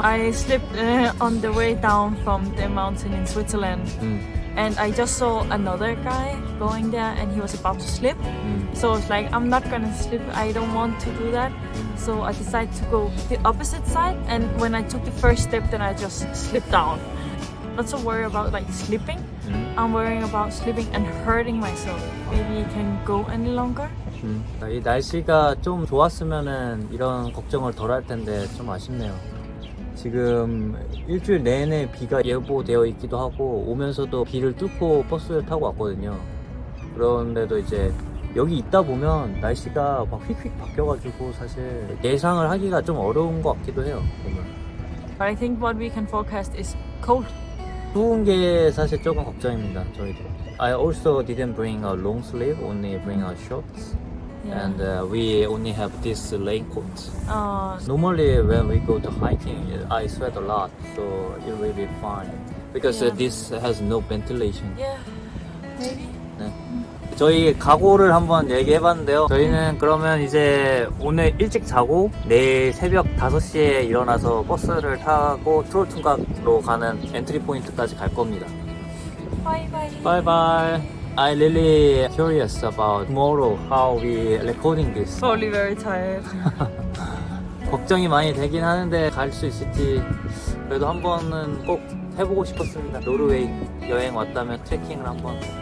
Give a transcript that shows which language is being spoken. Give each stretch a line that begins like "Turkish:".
English: I slipped on the way down from the mountain in Switzerland, and I just saw another guy going there, and he was about to slip. So it's like, I'm not gonna slip. I don't want to do that. So I decided to go the opposite side. And when I took the first step, then I just slipped down. Not so worried about like slipping. I'm worrying about slipping and hurting myself. Maybe it can go any longer.
Korean: 이 날씨가 좀 좋았으면은 이런 걱정을 덜 할 텐데 좀 아쉽네요. 지금 일주일 내내 비가 예보되어 있기도 하고 오면서도 비를 뚫고 버스를 타고 왔거든요. 그런데도 이제 여기 있다 보면 날씨가 막 휙휙 바뀌어가지고 사실 예상을 하기가 좀 어려운 것 같기도 해요. 보면.
English: But I think what we can forecast is cold.
Korean: 추운 게 사실 조금 걱정입니다. 저희도.
English: I also didn't bring a long sleeve, only bring a shorts. Yeah. And we only have this raincoat. Uh, Normally when we go to hiking, I sweat a lot, so it will be fine. Because Yeah. this has no ventilation. yeah. Maybe.
Korean: 네. 저희 각오를 한번 얘기해봤는데요. 저희는 그러면 이제 오늘 일찍 자고 내일 새벽 5시에 일어나서 버스를 타고 트롤퉁각으로 가는 엔트리 포인트까지 갈 겁니다.
English: Bye bye. Bye bye. I really curious about tomorrow how we recording this. Probably very tired.
Korean: 걱정이 많이 되긴 하는데 갈 수 있을지 그래도 한 번은 꼭 해보고 싶었습니다. 노르웨이 여행 왔다면 트레킹을 한번.